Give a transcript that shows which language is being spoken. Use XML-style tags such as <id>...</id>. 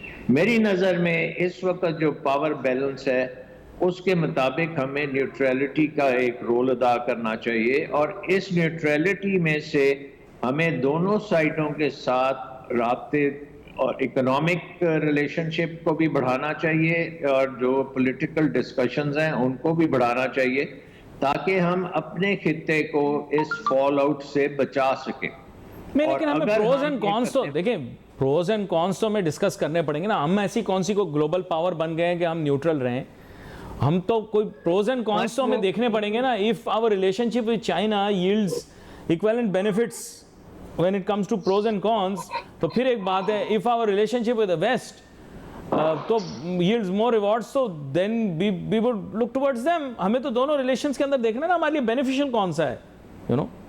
<ur>میری نظر میں اس وقت جو پاور بیلنس ہے اس کے مطابق ہمیں نیوٹرلٹی کا ایک رول ادا کرنا چاہیے، اور اس نیوٹرلٹی میں سے ہمیں دونوں سائٹوں کے ساتھ رابطے اور اکنامک ریلیشن شپ کو بھی بڑھانا چاہیے، اور جو پولیٹیکل ڈسکشنز ہیں ان کو بھی بڑھانا چاہیے، تاکہ ہم اپنے خطے کو اس فال آؤٹ سے بچا سکیں۔ لیکن ہمیں پروز اینڈ کونس تو دیکھیں، پروز اینڈ کونس تو ہمیں ڈسکس کرنے پڑیں گے نا. ہم ایسی کون سی کو گلوبل پاور بن گئے ہیں کہ ہم نیوٹرل رہیں؟ ہم تو کوئی پروز اینڈ کونس تو ہمیں دیکھنے پڑیں گے نا.</ur> <en>if our relationship with China yields equivalent benefits when it comes to pros and cons,</en> <ur>تو پھر ایک بات ہے</ur> <en>if our relationship with the west تو yields more rewards, so then we would look towards them.</en> <ur>ہمیں تو دونوں relations کے اندر دیکھنا نا ہمارے لیے بینیفیشل کون سا ہے،</ur> <en>you know.</en>